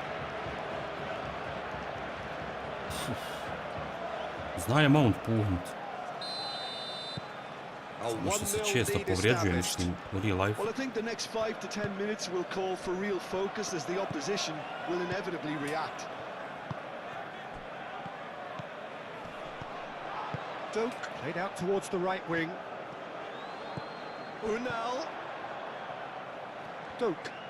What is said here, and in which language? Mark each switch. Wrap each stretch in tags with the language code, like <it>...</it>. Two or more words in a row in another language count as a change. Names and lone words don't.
<hr>Zna je Mount puhnut. Možda se često povrijeđuje, mislim, u</hr> <en>real life. Well, I think the next 5 to 10 minutes will call for real focus as the opposition will inevitably react. Doak played out towards the right wing. Unal. Doak.</en>